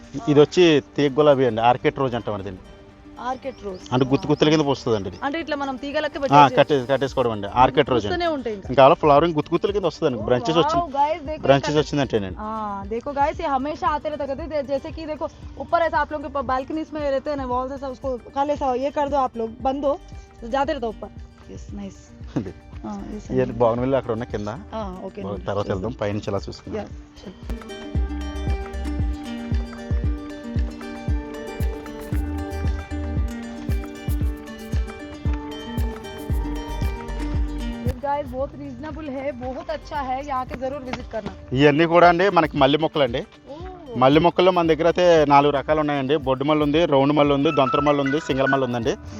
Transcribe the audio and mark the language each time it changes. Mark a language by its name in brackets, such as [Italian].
[Telugu] ఇది వచ్చి తీగ గులాబీ అండి, ఆర్కిడ్ రోజ్ అంటాం అండి. ఆర్కిడ్ రోజ్ అంటే గుత్తుల కింద పోస్తుందండి. ఇది అంటే ఇట్లా మనం తీగలకి కట్టేసుకోవడం అండి ఆర్కిడ్ రోజ్ అండి. ఇంకా ఫ్లవరింగ్ గుత్తుల కింద వస్తుందండి. ब्रांचेस వచ్చిందంటే నేను [Hindi] देखो गाइस ये हमेशा आते रहता कहते जैसे कि देखो ऊपर ऐसा आप लोग के बालकनीज में रहते हैं ना, वॉल्स ऐसा उसको खाली ऐसा ये कर दो आप लोग बंद हो तो जाते रहता ऊपर. [English] Yes nice. [Telugu] ये బాగుంది అక్కడ ఉన్న కింద. ఓకే తర్వాత వెళ్దాం పై నుంచి అలా చూసుకుందాం. [Hindi] गाइस बहुत रीजनेबल है, बहुत अच्छा है, यहाँ के जरूर विजिट करना. [Telugu] ఇవన్నీ కూడా అండి మనకి మల్లి మొక్కలు అండి. మల్లి మొక్కల్లో మన దగ్గర అయితే 4 రకాలు ఉన్నాయండి. బొడ్డు మల్లి ఉంది, రౌండ్ మల్లి ఉంది, దొంతర మల్లి ఉంది, సింగల్ మల్లి ఉందండి.